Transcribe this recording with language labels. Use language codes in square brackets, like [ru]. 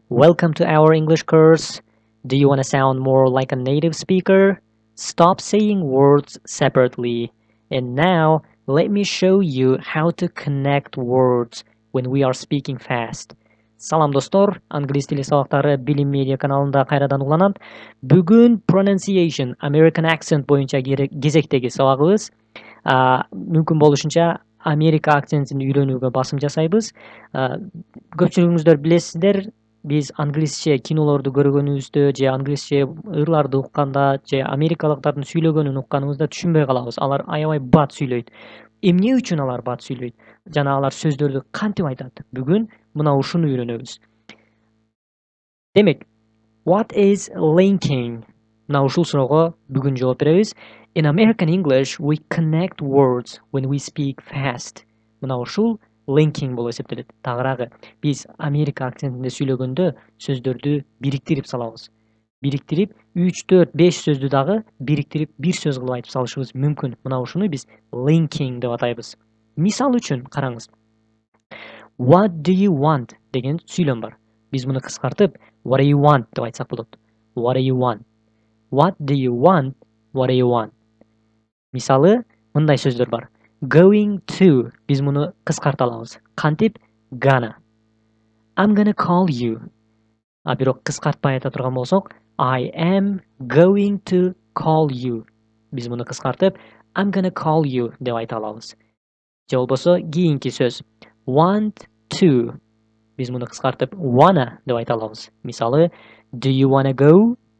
[en] Welcome to our English course. Do you want to sound more like a native speaker? Stop saying words separately. And now, let me show you how to connect words when we are speaking fast. [ky] Салам достор, англис тили сабактары Билим Медиа каналында кайрадан уланат. Бүгүн pronunciation, American accent боюнча кезектеги сабагыбыз. Мүмкүн болушунча Америка акцентин үйрөнүүгө басым жасайбыз. Көпчүлүгүңүздөр билесиздер, биз англисче кинолорду көргөнүбүздө же англисче ырларды укканда же америкалыктардын сүйлөгөнүн укканыбызда түшүнбөй калабыз. Алар аябай бат сүйлөйт. Эмне үчүн алар бат сүйлөйт? Жана алар сөздөрдү кантип айтат? Бүгүн мына ушуну үйрөнөбүз. [en] Демек, what is linking? [ky] Мына ушул суроого бүгүн жооп беребиз. [en] In American English, we connect words when we speak fast. [ky] Мына ушул linking болуп эсептелет. Тагыраагы, биз Америка акцентинде сүйлөгөндө сөздөрдү бириктирип салабыз. Бириктирип 3, 4, 5 сөздү дагы бириктирип бир сөз кылып айтып салышыбыз мүмкүн. Мына ушуну биз linking деп атайбыз. Мисал үчүн караңыз. [en] What do you want [ky] деген сүйлөм бар. Биз муну кыскартып [en] what do you want [ky] деп айтсак болот. [en] What do you want? What do you want? What do you want? [ky] Мисалы, мындай сөздөр бар. Going to, биз муну кыскарта алабыз. [en] Кантип? Gonna. I'm gonna call you. [ky] Бирок кыскартпай айта турган болсок, [en] I am going to call you. [ky] Биз муну кыскартып, [en] I'm gonna call you [ky] деп айта алабыз. Же болбосо, кийинки сөз. Want to. Биз муну кыскартып, wanna деп айта алабыз. [en] Мисалы, do you wanna go?